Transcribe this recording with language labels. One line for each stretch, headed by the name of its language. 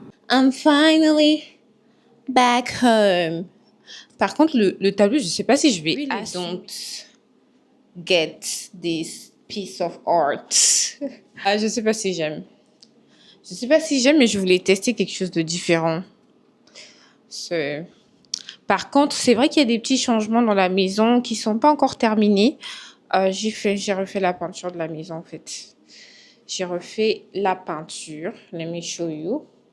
English: I'm finally back home.
French: Par contre, le tableau, je sais pas si je vais.
English: I don't get this piece of art.
French: Ah, je sais pas si j'aime. Je sais pas si j'aime, mais je voulais tester quelque chose de différent. Par contre, c'est vrai qu'il y a des petits changements dans la maison qui sont pas encore terminés. J'ai refait la peinture de la maison en fait. J'ai refait la peinture.
English: Let me show you.